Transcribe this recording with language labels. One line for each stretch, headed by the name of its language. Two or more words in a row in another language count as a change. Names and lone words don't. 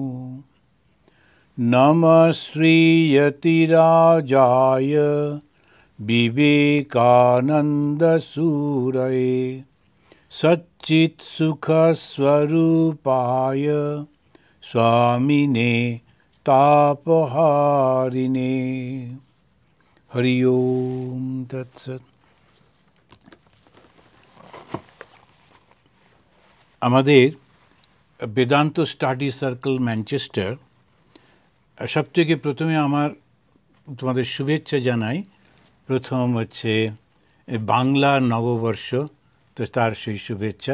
Sanskrit: नमः श्रीयतिराजाय विवेकानन्दसूरये सच्चित्सुखस्वरूपाय स्वामिने तापहारिणे। हरि ओम तत्सत्।
Bangla: আমাদের বেদান্ত স্টাডি সার্কেল ম্যানচেস্টার সবথেকে প্রথমে আমার তোমাদের শুভেচ্ছা জানাই। প্রথম হচ্ছে বাংলা নববর্ষ, তো তার সেই শুভেচ্ছা।